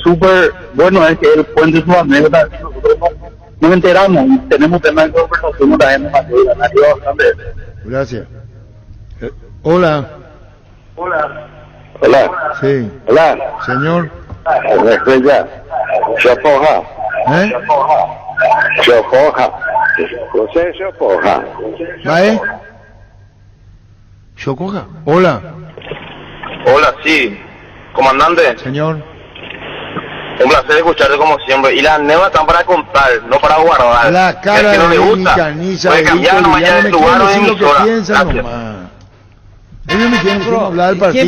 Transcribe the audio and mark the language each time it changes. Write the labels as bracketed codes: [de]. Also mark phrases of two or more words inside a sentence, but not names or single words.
[es] súper bueno es que él cuente sus anécdotas. Nosotros no nos enteramos y tenemos temas de conversación también en Madrid. Bastante. Gracias. Hola. Hola. Hola. Sí. Hola. Señor. Estrella. Chopoja. Chopoja. José Chopoja. ¿Vae? Chocoja. Hola. Hola, sí. Comandante. Señor. Un placer escucharte como siempre. Y las anécdotas están para contar, no para guardar. La cara que no de le gusta, Caniza, puede cambiar nomás ya de lugar o de decir lo que emisora. piensan nomás. Ellos me quieren hablar del partido.